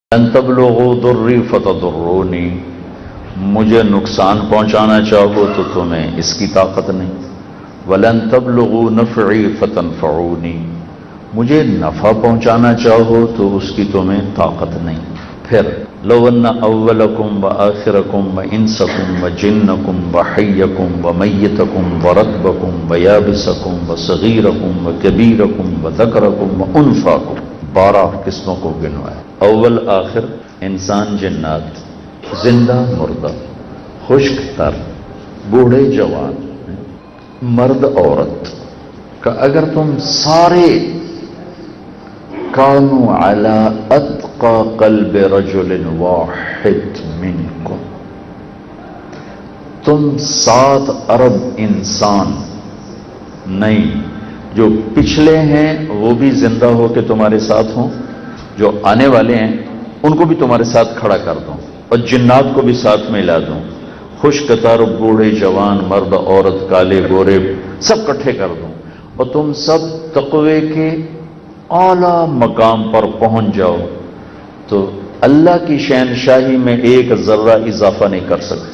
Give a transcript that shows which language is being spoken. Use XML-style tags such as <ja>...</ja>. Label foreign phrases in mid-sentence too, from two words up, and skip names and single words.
<ar>ان تبلغوا ضری فتضرونی،</ar> <ur>مجھے نقصان پہنچانا چاہو تو تمہیں اس کی طاقت نہیں،</ur> <ar>ولن تبلغوا نفعی فتنفعونی،</ar> <ur>مجھے نفع پہنچانا چاہو تو اس کی تمہیں طاقت نہیں۔</ur> <ar>پھر لو ان اولکم وآخرکم وانسکم وجنکم وحیکم ومیتکم ورطبکم ویابسکم وصغیرکم وکبیرکم وذکرکم وانثاکم، 12</ar> <ur>قسموں کو گنوایا۔ اول آخر، انسان جنات، زندہ مردہ، خشک تر، بوڑھے جوان، مرد عورت، کہ اگر تم سارے</ur> <ar>کانوا علی اتقى قلب رجل واحد منکم،</ar> <ur>تم 7 ارب انسان نہیں، جو پچھلے ہیں وہ بھی زندہ ہو کے تمہارے ساتھ ہوں، جو آنے والے ہیں ان کو بھی تمہارے ساتھ کھڑا کر دوں، اور جنات کو بھی ساتھ میں لا دوں، خشک تر، بوڑھے جوان، مرد عورت، کالے گورے، سب کٹھے کر دوں، اور تم سب تقوی کے اعلیٰ مقام پر پہنچ جاؤ، تو اللہ کی شہنشاہی میں ایک ذرہ اضافہ نہیں کر سکتے۔</ur>